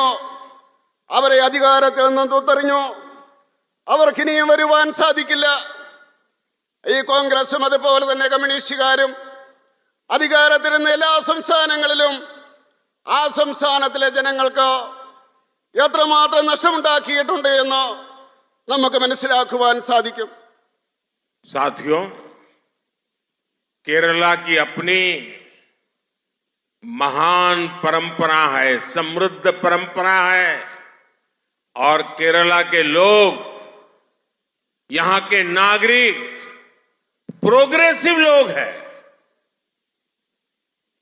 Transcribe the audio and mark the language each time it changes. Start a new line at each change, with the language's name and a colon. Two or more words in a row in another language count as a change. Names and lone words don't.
Malayalam: അവരെ അധികാരത്തിൽ നിന്നും തുത്തെറിഞ്ഞു. അവർക്കിനിയും വരുവാൻ സാധിക്കില്ല. ഈ കോൺഗ്രസും അതുപോലെ തന്നെ കമ്മ്യൂണിസ്റ്റുകാരും അധികാരത്തിരുന്ന എല്ലാ സംസ്ഥാനങ്ങളിലും ആ സംസ്ഥാനത്തിലെ ജനങ്ങൾക്ക് എത്രമാത്രം നഷ്ടമുണ്ടാക്കിയിട്ടുണ്ട് എന്ന് നമുക്ക് മനസ്സിലാക്കുവാൻ സാധിക്കും.
Hindi: साथियों, केरला की अपनी महान परंपरा है, समृद्ध परंपरा है, और केरला के लोग, यहां के नागरिक प्रोग्रेसिव लोग हैं.